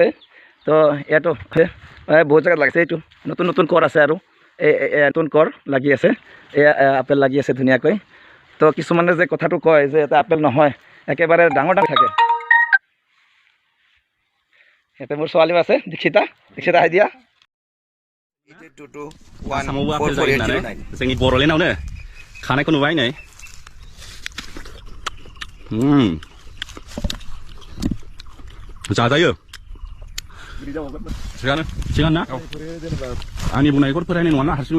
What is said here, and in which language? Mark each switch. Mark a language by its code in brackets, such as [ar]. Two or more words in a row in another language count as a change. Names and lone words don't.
[as] তো ইয়াতো বহুত জেগাত লাগিছে। এইটো নতুন নতুন কৰ আছে, আৰু নতুন কৰ লাগি আছে, এয়া আপেল লাগি আছে ধুনীয়াকৈ। তো কিছুমানে যে কথাটো কয় যে এটা আপেল নহয়, একেবাৰে ডাঙৰ ডাঙৰ থাকে। ইয়াতে মোৰ ছোৱালীও আছে, দীক্ষিতা আহি দিয়া। [brx] आसामावबो आपेल जायो होननानै जोंनि बर'लेण्डआवनो खानायखौ नुबाय नै। जाजायो थिगानो ना? आंनि बुंनायखौ फोथायनाय नङा ना, हारसिंल'।